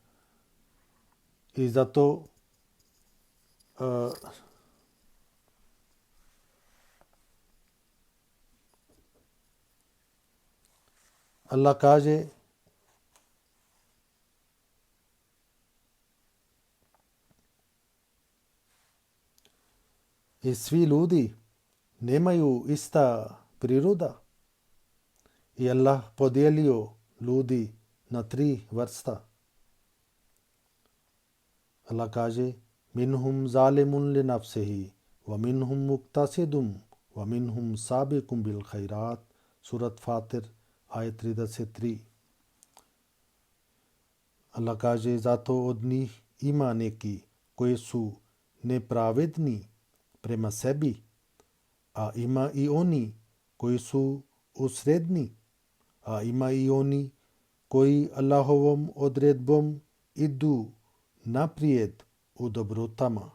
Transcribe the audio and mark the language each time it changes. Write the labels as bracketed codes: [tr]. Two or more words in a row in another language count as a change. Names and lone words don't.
[bs] I zato Allah kaže i svi ljudi nemaju ista priroda. I Allah podijelio ljudi na 3 vrsta. Allah kaže [ar] منهم ظالم لنفسه ومنهم مقتصد ومنهم سابق بالخيرات. [bs] Surat Fatir, ajet 33. Allah kaže zato od njih ima neki koji su nepravedni prema sebi, a ima i oni koji su usredni, a ima i oni koji Allahovom odredbom idu naprijed u dobrotama.